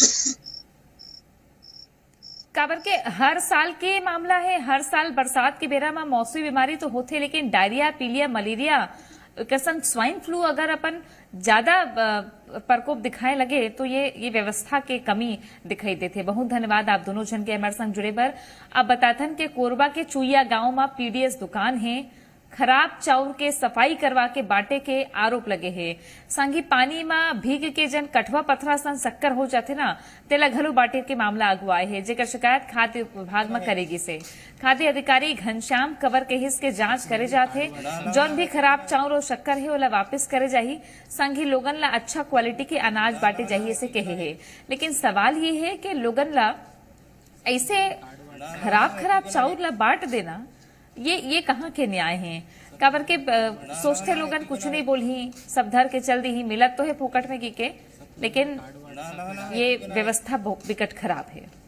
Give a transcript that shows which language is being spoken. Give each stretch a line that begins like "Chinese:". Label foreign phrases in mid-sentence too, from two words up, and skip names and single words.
Chhattisgarhi: काबर के हर साल के मामला है, हर साल बरसात के बेरा में मौसमी बीमारी तो होते, लेकिन डायरिया, पीलिया, मलेरिया के संग स्वाइन फ्लू अगर अपन ज्यादा प्रकोप दिखाए लगे तो ये व्यवस्था के कमी दिखाई देते। बहुत धन्यवाद आप दोनों जन के हमारे संग जुड़े पर। अब बताथन के कोरबा के चुईया गांव में पीडीएस दुकान है, खराब चाउर के सफाई करवा के बाटे के आरोप लगे हैं। संगी पानी में भीग के जन कठवा पथरा सन शक्कर हो जाते ना, तेला घलो बाटे के मामला अगुआए है, जेकर शिकायत खाद्य विभाग में करेगी से। खाद्य अधिकारी घनश्याम कवर के हिस्स के जांच करे जाते, जौन भी खराब चाउर और शक्कर है ओला वापस करे जाही। संगी लोगन ला अच्छा क्वालिटी के अनाज बांटे जाही से कहे है। लेकिन सवाल ये है कि लोगन ला ऐसे खराब चाउर ला बांट देना, ये कहाँ के न्याय हैं? काबर के सोचते लोगन कुछ नहीं बोली, सब धर के चल दी ही, मिलत तो है फोकट में की के, लेकिन ये व्यवस्था बहुत विकट खराब है।